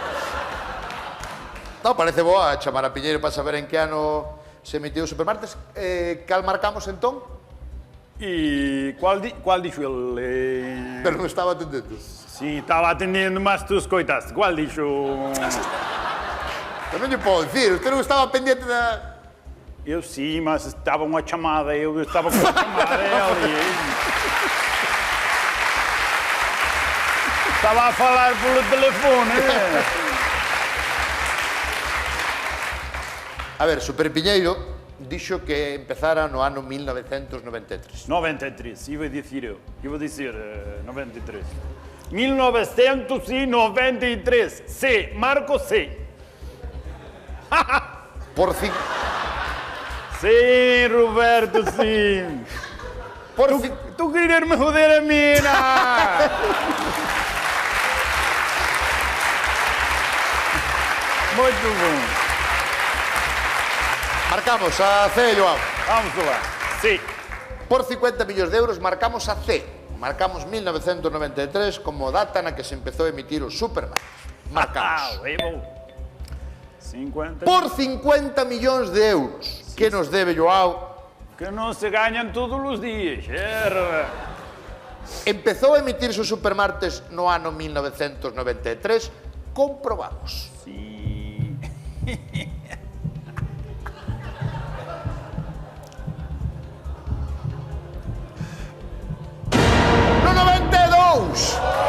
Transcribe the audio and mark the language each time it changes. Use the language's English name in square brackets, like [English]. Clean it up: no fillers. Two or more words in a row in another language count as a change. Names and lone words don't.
[Galician] Non, parece boa chamar a Piñeiro para saber en que ano se emitiu o Supermartes. Cal marcamos entón? E qual dixo ele? Pero non estaba atendendo. [Portuguese] Sim, estava atendendo, mas tu escoitaste. [Galician] Qual dixo? Eu non lle podo dicir, usted non estaba pendiente da... [Portuguese] Eu sim, mas estava uma chamada, eu estava com a chamada ali. Estava a falar pelo telefone. [Galician] A ver, Super Piñeiro dixo que empezara no ano 1993. [Portuguese] 93, iba a dizer eu. Iba a dizer 93. [Galician] 1993. C, Marco C. Por cin... [Portuguese] Sim, Roberto, sim. [Galician] Por cin... [Portuguese] Tu querer me joder a mim, não? Muito bom. [Galician] Marcamos a C, Joao. [Portuguese] Vamos lá. Sim. [Galician] Por 50 millóns de euros marcamos a C. Marcamos 1993 como data na que se empezou a emitir o Supermartes. Marcamos. [Portuguese] Aí vou. 50. [Galician] Por 50 millóns de euros que nos debe Joao, [Portuguese] Que não se ganham todos os dias. É, [Galician] empezou a emitirse o Supermartes no ano 1993, comprobamos. [Portuguese] sim. [Galician] No 92!